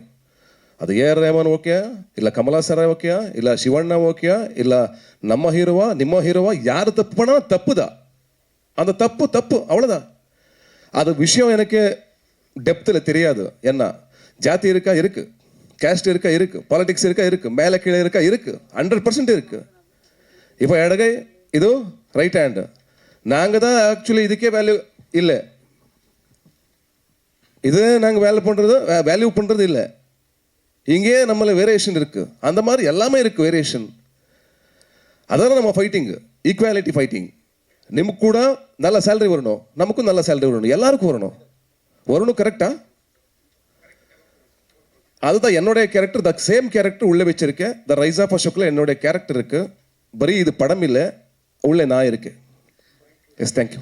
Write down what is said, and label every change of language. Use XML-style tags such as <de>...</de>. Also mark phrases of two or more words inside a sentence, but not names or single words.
<ta>அது ஏஆர் ரஹ்மான் ஓகே, இல்லை கமலா சார் ஓகே, இல்லை சிவண்ணா ஓகே, இல்லை நம்ம ஹீரோவா ನಿಮ್ಮ ஹீரோவா, யார் தப்பு பண்ணால் தப்பு தான். அந்த தப்பு அவ்வளோதான். அது விஷயம் எனக்கு டெப்த்தில் தெரியாது. என்ன ஜாதி இருக்கா இருக்கு, கேஸ்ட் இருக்கா இருக்கு, பாலிடிக்ஸ் இருக்கா இருக்கு, மேலே கீழே இருக்கா இருக்கு, 100% இருக்கு. இப்போ</ta> <kn>ಎಡಗೈ ಇದು</kn> <en>right hand.</en> <ta>நாங்கள் தான் ஆக்சுவலி இதுக்கே வேல்யூ இல்லை. இது நாங்கள் வேல்யூ பண்ணுறது இல்லை. இங்கே நம்மள வேரியேஷன் இருக்கு. அந்த மாதிரி எல்லாமே இருக்கு வேரியேஷன். அதான் நம்ம ஃபைட்டிங்,</ta> <en>equality fighting.</en> <kn>ನಿಮ್ಗೆ ಕೂಡ</kn> <ta>நல்ல ಸ್ಯಾಲ್ರಿ வரணும், நமக்கும் நல்ல ಸ್ಯಾಲ್ರಿ வரணும், எல்லாருக்கும் வரணும். கரெக்டா? அதுதான் என்னுடைய கேரக்டர்.</ta> <en>the same character</en> <ta>உள்ளே வச்சிருக்கேன். த ரைஸ் ஆஃப் அசோக்கில் என்னுடைய கேரக்டர் இருக்கு. பரி இது படம் இல்லை, உள்ளே நான் இருக்கேன்.</ta> <en>Yes, thank you.</en>